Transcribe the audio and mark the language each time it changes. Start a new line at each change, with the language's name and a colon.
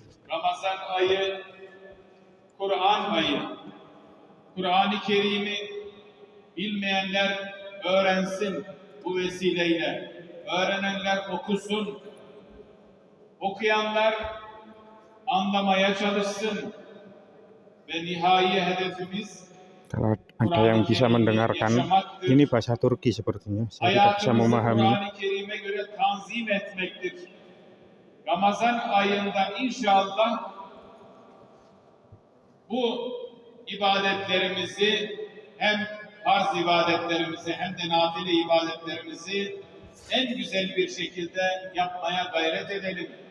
Turkish: Ramazan ayı, Kur'an ayı. Kur'an-ı Kerim'i bilmeyenler öğrensin bu vesileyle. Öğrenenler okusun. Okuyanlar anlamaya çalışsın. Ve nihai hedefimiz
Indonesian: kalau ada yang bisa mendengarkan ini bahasa Turki sepertinya. Saya tidak bisa memahami.
Turkish: Kur'an-ı Kerim'e göre tanzim etmektir. Ramazan ayında inşallah bu ibadetlerimizi hem farz ibadetlerimizi hem de nafile ibadetlerimizi en güzel bir şekilde yapmaya gayret edelim.